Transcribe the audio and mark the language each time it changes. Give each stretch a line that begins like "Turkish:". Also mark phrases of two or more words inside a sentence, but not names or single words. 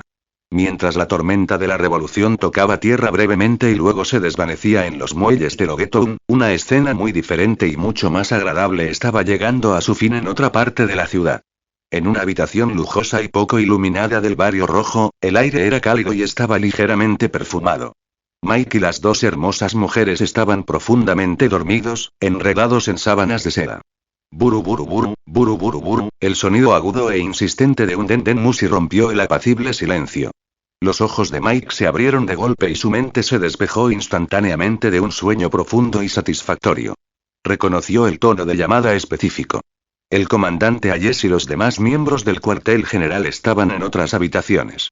Spanish: Mientras la tormenta de la revolución tocaba tierra brevemente y luego se desvanecía en los muelles de Logeto, una escena muy diferente y mucho más agradable estaba llegando a su fin en otra parte de la ciudad. En una habitación lujosa y poco iluminada del barrio rojo, el aire era cálido y estaba ligeramente perfumado. Mike y las 2 hermosas mujeres estaban profundamente dormidos, enredados en sábanas de seda. Buru buru buru, buru buru buru, el sonido agudo e insistente de un Den Den Mushi rompió el apacible silencio. Los ojos de Mike se abrieron de golpe y su mente se despejó instantáneamente de un sueño profundo y satisfactorio. Reconoció el tono de llamada específico. El comandante Hayes y los demás miembros del cuartel general estaban en otras habitaciones.